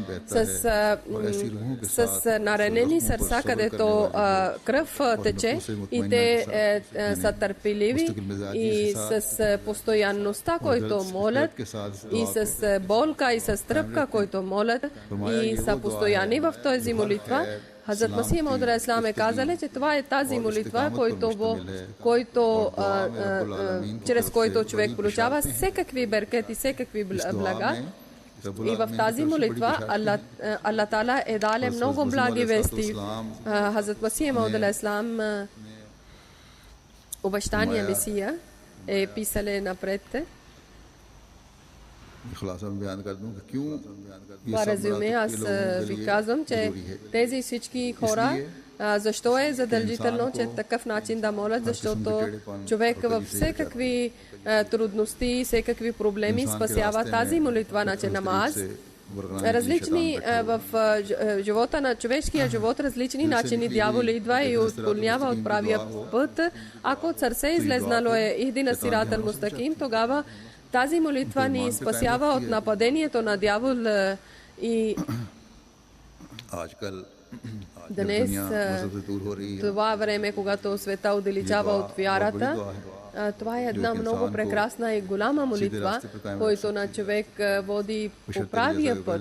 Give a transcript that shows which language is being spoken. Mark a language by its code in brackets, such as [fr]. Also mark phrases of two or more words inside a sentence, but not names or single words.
[bg] с наранени сърца, където кръв тече и те са търпеливи и с постоянността, който молят и с болка и с тръпка, който молят и са постоянни в този молитва. Хазрат Масих Мауд [ar] عليه السلام [bg] е казал, че това е тази молитва, чрез който човек получава всекакви беркети, всекакви блага. И в тази молитва Аллах Таала е дал много благи вести. Хазрат Масих Мауд [ar] عليه السلام [bg] обещания Месия е писале напред. Това резюме, аз ви казвам, че тези всички хора, защо е задължително, че такъв начин да молят, защото човек във всекакви трудности, всекакви проблеми спасява тази молитва, значи намаз. различни в живота на човешкия живот, различни начини дявол идва и отклонява от правия път. Ако от сърце излезнало е [ar] اهدنا الصراط المستقيم, [bg] тогава тази молитва ни спасява от нападението на дявол и днес това време, когато света отдалечава от вярата, това е една много прекрасна и голяма молитва, който на човек води по правия път.